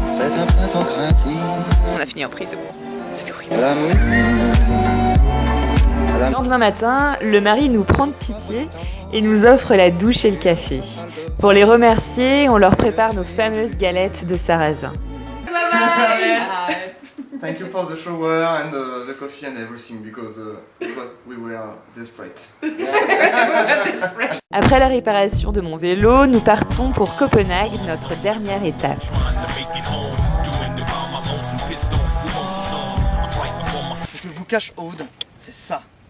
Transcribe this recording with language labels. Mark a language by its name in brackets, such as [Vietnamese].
[French] c'est un printemps craintif. On a fini en prison. C'était horrible. À l'amour, Le lendemain matin, le mari nous prend de pitié et nous offre la douche et le café. Pour les remercier, on leur prépare nos fameuses galettes de sarrasin. [English] Thank you for the shower and the coffee and everything because we were desperate. [French] Après la réparation de mon vélo, nous partons pour Copenhague, notre dernière étape. Ce que vous cache Aude, c'est ça.